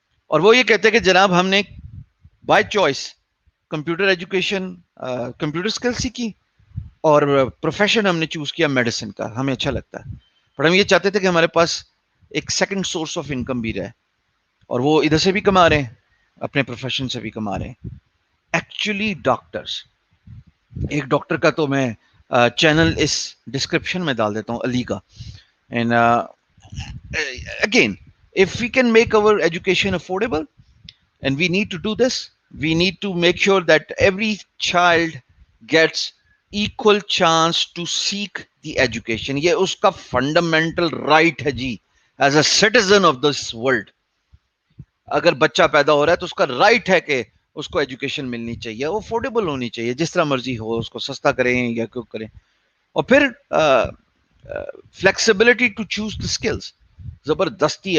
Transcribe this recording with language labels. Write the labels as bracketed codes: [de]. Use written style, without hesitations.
[ur] اور وہ یہ کہتے ہیں کہ جناب ہم نے by choice computer education, computer skill سیکھی, اور پروفیشن ہم نے چوز کیا میڈیسن کا, ہمیں اچھا لگتا ہے. پر ہم یہ چاہتے تھے کہ ہمارے پاس ایک سیکنڈ سورس آف انکم بھی رہے, اور وہ ادھر سے بھی کما رہے ہیں, اپنے پروفیشن سے بھی کما رہے ہیں. ایکچولی ڈاکٹرس, ایک ڈاکٹر کا تو میں چینل اس ڈسکرپشن میں ڈال دیتا ہوں, علی کا. [en] And again, if we can make our education affordable, and we need to do this, we need to make sure that every child gets equal chance to seek the education. [ur] یہ اس کا fundamental right ہے جی, as a citizen of this world. اگر بچہ پیدا ہو رہا ہے تو اس کا رائٹ ہے کہ اس کو ایجوکیشن ملنی چاہیے, وہ افورڈیبل ہونی چاہیے, جس طرح مرضی ہو, اس کو سستا کریں یا کیوں کریں. اور پھر flexibility to choose the skills. زبردستی.